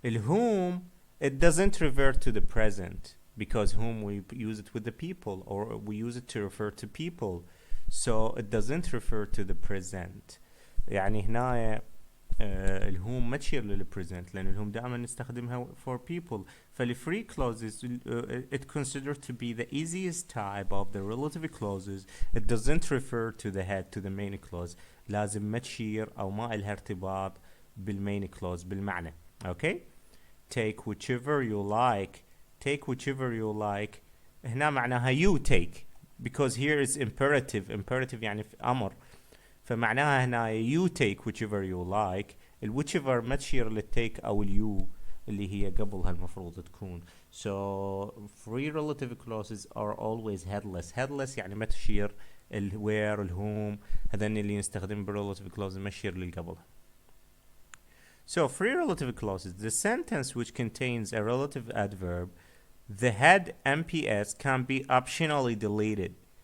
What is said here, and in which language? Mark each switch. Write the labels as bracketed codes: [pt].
[en] whom, it doesn't refer to the present because whom we use it with the people or we use it to refer to people, so it doesn't refer to the present. [ar] يعني هنا الهوم ما تشير للبريزنت لأن الهوم دائما نستخدمها [en] for people. فالفري clauses it considered to be the easiest type of the relative clauses. It doesn't refer to the head, to the main clause. [ar] لازم ما تشير أو ما إلها ارتباط بالmain clause بالمعنى. [en] Okay. take whichever you like. take whichever you like [ar] هنا معناها [en] you take, because here is imperative. imperative [ar] يعني أمر، فمعناها هنا [en] you take whichever you like. [ar] whichever ما تشير للتيك أو اليو اللي هي قبلها المفروض تكون. [en] So free relative clauses are always headless. [ar] headless يعني ما تشير where whom، هذين اللي نستخدم relative clauses ما تشير اللي قبلها. [en] So free relative clauses, the sentence which contains a relative adverb, the head MPS can be optionally deleted.